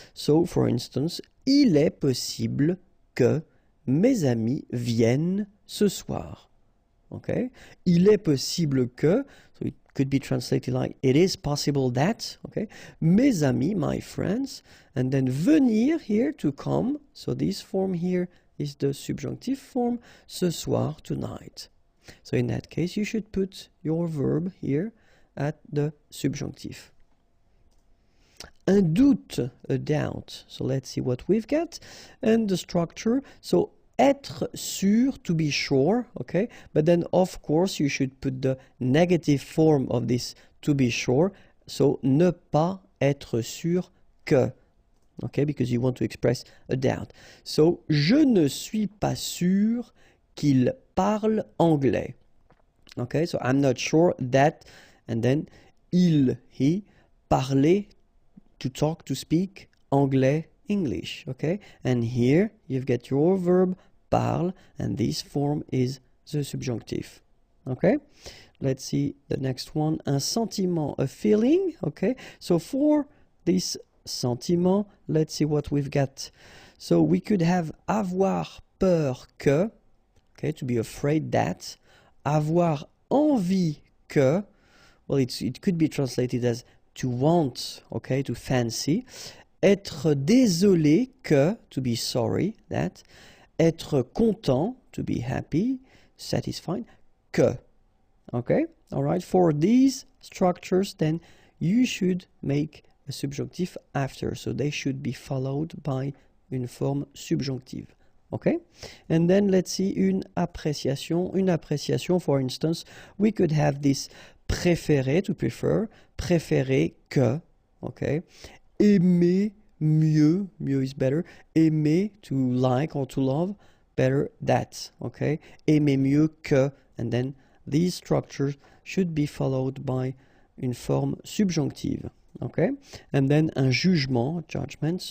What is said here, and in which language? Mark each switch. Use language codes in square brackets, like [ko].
[en] So, for instance, [fr] il est possible que mes amis viennent ce soir. [en] Okay? [fr] Il est possible que, [en] so it could be translated like, it is possible that, okay? Mes amis, my friends, and then venir here, to come, so this form here is the subjunctive form, ce soir, tonight. So in that case, you should put your verb here at the subjunctive. Un doute, a doubt. So let's see what we've got. And the structure, so être sûr, to be sure, okay? But then, of course, you should put the negative form of this to be sure. [fr] So, ne pas être sûr que, [en] okay? Because you want to express a doubt. [fr] So, je ne suis pas sûr qu'il parle anglais. [en] Okay? So, I'm not sure that, and then, il, he, parler, to talk, to speak, anglais, English, okay? And here you've got your verb parle, and this form is the subjunctive, okay? let's see the next one. Un sentiment, a feeling. Okay, so for this sentiment, let's see what we've got. So we could have [fr] avoir peur que, [en] okay, to be afraid that. [fr] Avoir envie que, [en] well, it could be translated as to want, okay, to fancy. [fr] Être désolé que, [en] to be sorry, that. Être content, to be happy, satisfied, que. Okay, all right. For these structures, then you should make a subjunctive after. So they should be followed by [fr] une forme subjunctive. [en] Okay, and then let's see une appréciation. Une appréciation, for instance, we could have this préférer, to prefer, [fr] préférer que. [en] Okay, aimer mieux, mieux is better. Aimer, to like or to love, better that. Okay, [fr] aimer mieux que, [en] and then these structures should be followed by [fr] une forme subjunctive. [en] Okay, and then un jugement, judgment.